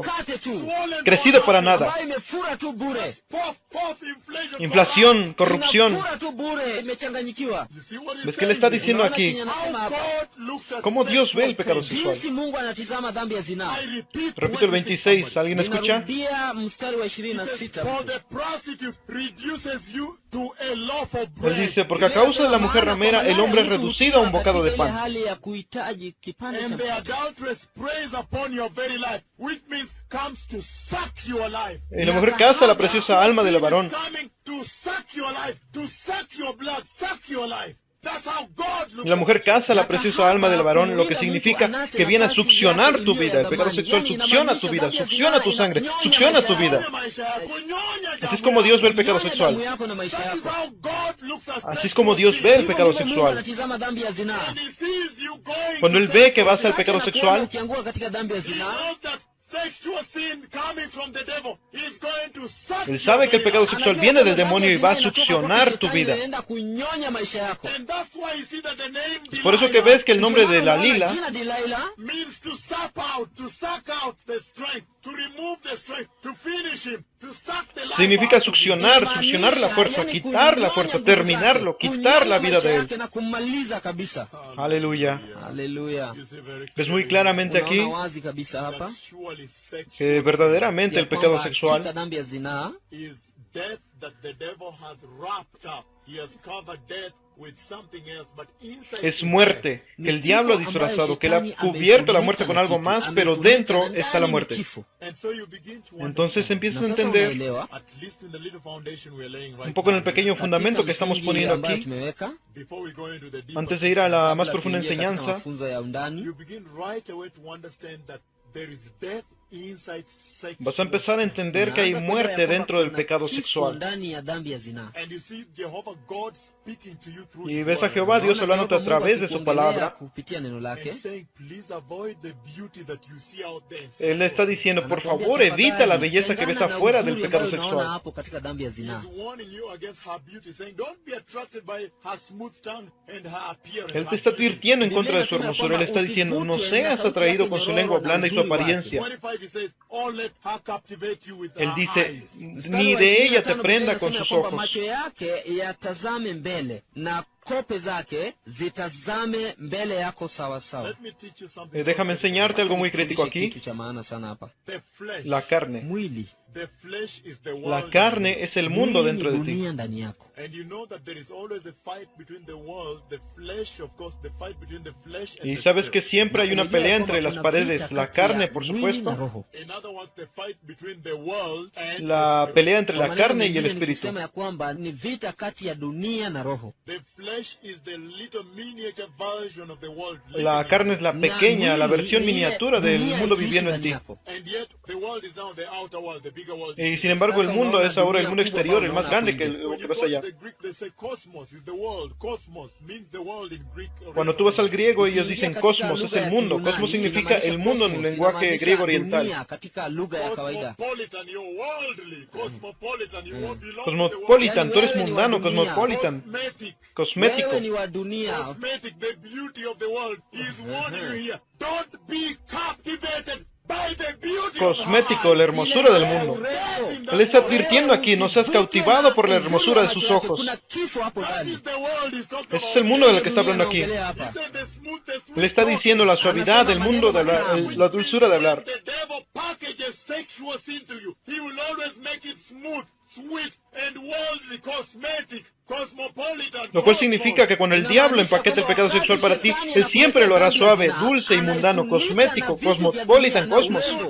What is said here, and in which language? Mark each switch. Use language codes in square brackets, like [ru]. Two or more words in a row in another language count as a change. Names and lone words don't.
[en] swollen [es] crecido para nada. [sw] ambayo imefura tu bure. [en] puff, inflation. [es] Inflación, corrupción. [sw] Inafura tu bure, imechanganyikiwa. [en] You see what he's [es] ¿Ves qué le está [en] saying? [es] diciendo aquí? [en] How God looks at [es] ¿Cómo Dios ve el [en] sexual [es] pecado [en] sin. [es] sexual? [sw] Jinsi Mungu anatizama dhambi ya zinaa. [en] I repeat, [es] Repito el 26. ¿Alguien escucha? [sw] Ninarudia mstari wa [en] He says, [sw] 26. [en] for the prostitute reduces you to a loaf of [es] Él [en] bread. [es] dice, porque a causa de la mujer ramera, el hombre es reducido a un bocado de pan. [sw] hali ya kuhitaji kipande cha [en] And the [sw] mkate. [en] adulteress preys upon your very life, which means comes to suck your life. [es] Y la mujer caza la preciosa alma del varón. [en] It's coming to suck your life, to suck your blood, suck your life. That's how God looks [es] Y la mujer [en] at you. [es] caza la preciosa alma del varón, lo que significa que viene a succionar tu vida. El pecado sexual succiona tu vida, succiona tu sangre, succiona tu vida. [sw] Kunyonya [es] Así es [sw] damu [es] como Dios [sw] yako. [es] ve el pecado [sw] Nyonya [es] sexual. [sw] damu yako na maisha [en] That is [sw] yako. [en] how God [es] Así es como Dios ve el pecado [sw] Hivyo ndivyo Mungu [es] sexual. [sw] anatizama dhambi ya zinaa. [en] And he sees you going [es] Cuando [en] to [es] Él ve que [en] sexual [es] vas al [en] sin, [es] pecado [sw] Anakuona [es] sexual, [sw] ukianguka katika dhambi ya [en] he [sw] zinaa, [en] knows that sexual sin coming from the devil is going to suck [es] Él [en] your [es] sabe que el [en] very [es] pecado [en] life. [es] sexual [sw] anajua [es] viene del [sw] kwamba dhambi [es] demonio [sw] ya [es] y va a [sw] zinaa inatoka kwake [es] succionar tu [sw] shetani, [es] vida. [sw] inaenda kunyonya maisha yako. [en] And that's why you see that the name [es] Por eso que [en] Delilah [es] ves que el nombre de [sw] Ndio maana unaona [es] Dalila [sw] jina Delilah [en] means to suck out the strength, to remove the strength, to finish him, to suck the life [es] significa [en] out of him. [es] succionar la fuerza, [sw] yani [es] quitar la [sw] kunyonya [es] fuerza, [sw] nguvu [es] terminarlo, [sw] zake, [es] quitar la [sw] kunyonya [es] vida [sw] maisha [es] de [sw] yake [es] Él. [sw] na kummaliza kabisa. [es] Aleluya. [sw] Haleluya. [en] You see very [es] Ves muy [en] clearly [es] claramente aquí [sw] Unaona wazi kabisa [en] that [sw] hapa [en] surely sexual [es] que verdaderamente [sw] ya [es] el pecado [sw] kwamba hakika [es] sexual [sw] dhambi ya zinaa [en] sin is death that the devil has wrapped up. He has covered death with something else, but inside [es] es [en] is [es] muerte, que el diablo ha disfrazado, que Él ha cubierto la muerte con algo más, pero dentro está la muerte. [en] death. And so you begin to [es] Entonces [en] understand, [es] empiezas a [sw] Na sasa [es] entender [sw] unaelewa [en] at least in the little foundation we are laying right [es] un poco en el [en] now, [es] pequeño fundamento que estamos [sw] katika [es] poniendo [sw] msingi ambayo [es] aquí, [sw] tumeweka [en] before we go into the deeper [es] antes de ir a la más [sw] kabla [es] profunda [sw] tuingie katika [es] enseñanza, [sw] mafunzo ya undani. [en] you begin right away to understand that there is death inside sexual [es] vas a empezar a [en] sin. [es] entender que hay [sw] Unaanza kuelewa [es] muerte [sw] ya kwamba [es] dentro del [sw] kuna [es] pecado [sw] kifo [es] sexual. [sw] ndani ya dhambi ya zinaa. [en] And you see Jehovah God speaking to you through [es] Y [en] His [es] ves a [en] word. [es] Jehová Dios [sw] Unaona [es] hablándote a [sw] Jehova Mungu [es] través de su [sw] akikuongelea [es] palabra. [sw] kupitia neno lake. [en] And saying, please avoid the beauty that you see out there. [es] Él le está diciendo, por [sw] Anakuambia, [es] favor, evita la [sw] tafadhali, [es] belleza que ves [sw] tengana na [es] afuera del [sw] uzuri [es] pecado [sw] ambayo unaona [es] sexual. [sw] hapo katika dhambi ya zinaa. [en] He's warning you against her beauty, saying, don't be attracted by her smooth tongue and her appearance. [es] Él te [en] her [es] está [en] beauty. [es] advirtiendo en contra de su hermosura. Él está diciendo, no seas atraído con su lengua blanda y su apariencia. [en] 25, he says, oh, let her captivate you with [es] Él [en] her [es] dice, [en] eyes. [es] ni de ella te prenda con [sw] Biblia [es] sus [sw] inasema kwamba [es] ojos. [sw] macho yake yatazame mbele na kope zake zitazame mbele yako sawa sawa. [en] Let me teach you something. [es] Déjame enseñarte algo muy crítico aquí. [sw] Kitu cha maana sana hapa. [en] The flesh. [es] La carne. [sw] Mwili. [en] The flesh is the [es] La [en] world. [es] carne es el mundo [sw] Mwili ni [es] dentro de ti. [sw] dunia ndani yako. [en] And you know that there is always a fight between the world, the flesh, of course, the fight between the flesh and [es] Y [en] the [es] sabes que [en] spirit. [es] siempre hay una [sw] Unajua [es] pelea [sw] kwamba [es] entre las [sw] kuna [es] paredes, [sw] vita [es] la [sw] kati ya [es] carne, por [sw] mwili na [es] supuesto, [sw] roho. [en] In other words, the fight between the world and [es] la [en] the spirit. [es] pelea entre [sw] Kwa [es] la [sw] maneno [es] carne y el [sw] mengine ni [es] espíritu. [sw] kusema ya kwamba ni vita kati ya dunia na roho. [en] The flesh is the little miniature version of the world. [es] La carne es la pequeña, la versión [sw] mwili ni ile [es] miniatura del [sw] dunia [es] mundo [sw] ikiishi [es] viviendo en [sw] ndani [es] ti. [sw] yako. [en] And yet, the world is now the outer world, the bigger world. [es] Y sin embargo, el mundo es ahora el mundo exterior, el más grande que [en] When [es] lo que [en] you [es] ves [en] go to [es] allá. [en] the Greek, they say cosmos is the world. Cosmos means the world in Greek. [es] Cuando tú vas al griego, ellos dicen [sw] Ukiingia [es] cosmos, [sw] katika [es] es [sw] lugha [es] el [sw] ya [es] mundo. [sw] Kiyunani, [es] Cosmos significa [sw] inamaanisha [es] el mundo en el [sw] cosmos, [es] lenguaje [sw] inamaanisha [es] griego oriental. [sw] dunia katika lugha ya kawaida. [en] Cosmopolitan, you're worldly. Cosmopolitan, you won't belong to the [es] Cosmopolitan, tú eres [sw] Yani wewe ni [es] mundano, [sw] wa dunia. [es] cosmopolitan, [en] Cosmetic. [es] cosmético. [sw] Wewe ni wa dunia. [en] Cosmetic, the beauty of the world. He's warning you here. Don't be captivated by the beauty [es] Cosmético, [en] of [es] la [en] her eyes. [es] hermosura del mundo. Él está advirtiendo aquí, no seas cautivado por la hermosura de sus ojos. [sw] Kuna kifo hapo [en] That [sw] ndani. [en] is the world he's talking [es] Ese es [en] about. [es] el mundo del que está hablando aquí. [en] He said the smooth, the sweet [es] Le está diciendo la suavidad del mundo, de la dulzura de hablar. [en] When the devil packages sexual sin to you, he will always make it smooth, sweet, and worldly, cosmetic, cosmopolitan. [es] Lo cual significa que cuando el diablo empaqueta el pecado sexual para ti, él siempre lo hará suave, dulce y mundano, cosmético, [en] cosmopolitan, cosmos.